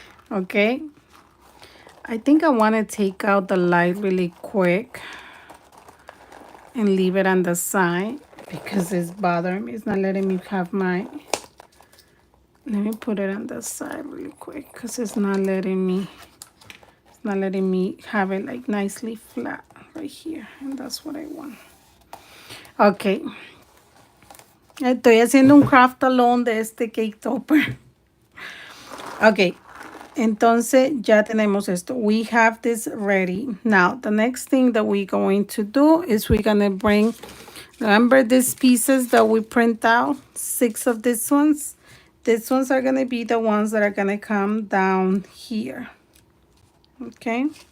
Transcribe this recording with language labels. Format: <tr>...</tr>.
<en>Okay. I think I want to take out the light really quick and leave it on the side because it's bothering me. It's not letting me have my, let me put it on the side really quick because it's not letting me have it like nicely flat right here, and that's what I want. Okay.</en> <es>Estoy haciendo un</es> <en>craft alone</en> <es>de este</es> <en>cake topper. Okay.</en> <es>Entonces ya tenemos esto.</es> <en>We have this ready. Now, the next thing that we're going to do is we're going to bring, remember these pieces that we print out? 6 of these ones. These ones are going to be the ones that are going to come down here. Okay.</en>